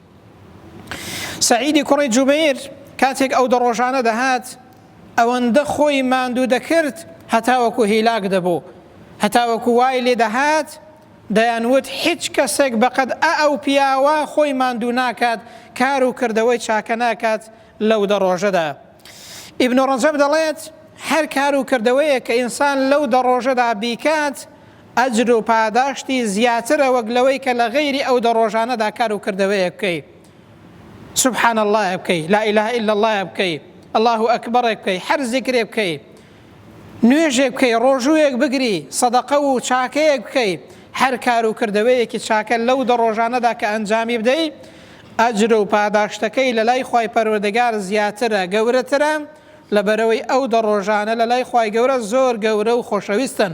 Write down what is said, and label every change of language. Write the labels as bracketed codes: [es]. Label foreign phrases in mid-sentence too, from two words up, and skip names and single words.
[ckb] سعیدی کوڕی جوبەیر کاتێک ئەو دە ڕۆژانە دەهات ئەوەندە خۆی ماندوو دەکرد هەتاوەکو هیلاک دەبوو هەتاوەکو وای لێ دەهات دەیانوت هیچ کەسێک بەقەد ئەو پیاوە خۆی ماندوو ناکات کار و کردەوەی چاکە ناکات لەو دە ڕۆژەدا. ئیبن ڕەجەب دەڵێت هەر کار و کردەوەیە کە ئینسان لەو دە ڕۆژەدا بیکات ئەجر و پاداشتی زیاترە وەک لەوەی کە لە غەیری ئەو دە ڕۆژانەدا کار و کردەوەیە بکەیت. [ar] سبحان الله بکەیت، لا إله إلا الله [ckb] بکەیت، [ar] الله ئەکبەر [ckb] بکەیت، هەر زیکرێ بکەیت، نوێژێک بکەیت، ڕۆژوویەک بگری، سەدەقە و چاکەیەک بکەیت، هەر کار و کردەوەیەکی چاکە لەو دە ڕۆژانەدا کە ئەنجامی بدەیت ئەجر و پاداشتەکەی لە لای خوای پەروەردگار زیاترە، گەورەترە لەبەرەوەی ئەو دە ڕۆژانە لە لای خوای گەورە زۆر گەورە و خۆشەویستن.